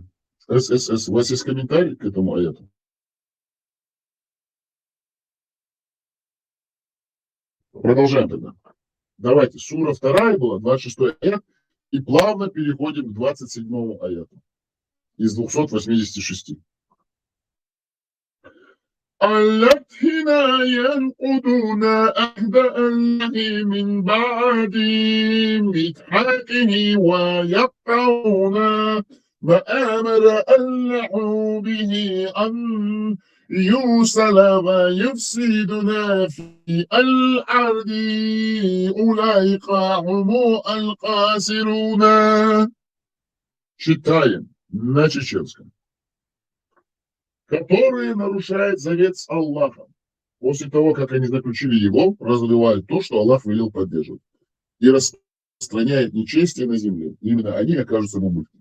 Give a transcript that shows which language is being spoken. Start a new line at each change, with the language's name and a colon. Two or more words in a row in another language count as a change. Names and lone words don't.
Russian: ССС, у вас есть комментарий к этому аяту? Продолжаем тогда. Давайте, сура 2 была, 26 аят, и плавно переходим к 27 аяту из 286.
Arabic: الذين ينقضون عهد الله من بعد ميثاقه ويقطعون ما أمر الله به أن يوصل ويفسدون في الأرض أولئك هم الخاسرون.
Russian: Читаем на чеченском. Которые нарушают завет с Аллахом. После того, как они заключили его, разрывают то, что Аллах велел поддерживать. И распространяет нечестие на земле. Именно они окажутся в убытке.